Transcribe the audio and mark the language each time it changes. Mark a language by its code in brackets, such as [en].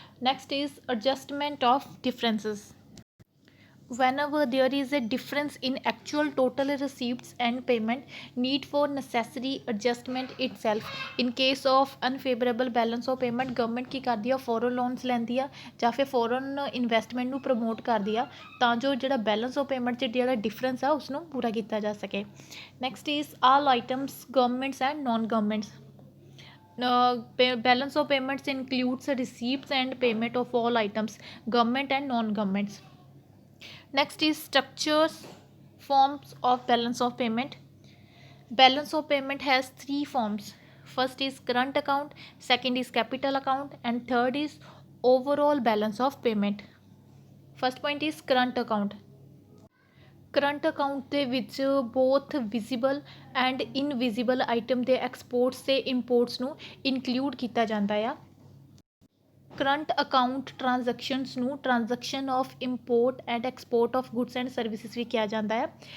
[en] Next is adjustment of differences. whenever there is a difference in actual total receipts and payment need for necessary adjustment itself in case of unfavorable balance of payment government [pa] ਕੀ ਕਰਦੀ ਆ foreign loans ਲੈਂਦੀ ਆ ਜਾਂ ਫਿਰ foreign investment ਨੂੰ promote ਕਰਦੀ ਆ ਤਾਂ ਜੋ ਜਿਹੜਾ ਬੈਲੈਂਸ ਆਫ ਪੇਮੈਂਟ 'ਚ ਜਿਹੜਾ ਡਿਫਰੈਂਸ ਆ ਉਸਨੂੰ ਪੂਰਾ ਕੀਤਾ ਜਾ ਸਕੇ। [en] Next is all items governments and non governments. balance of payments includes receipts and payment of all items government and non-governments। Next is structures forms of balance of payment। Balance of payment has 3 forms. First is current account, second is capital account and third is overall balance of payment। First point is current account। [pa] Current account ਦੇ ਵਿੱਚ ਬੋਥ visible and invisible item ਦੇ exports ਅਤੇ ਇੰਪੋਰਟਸ ਨੂੰ include ਕੀਤਾ ਜਾਂਦਾ ਆ। Current account transactions ਨੂੰ transaction of import and export of goods and services ਵੀ ਕਿਹਾ ਜਾਂਦਾ ਹੈ।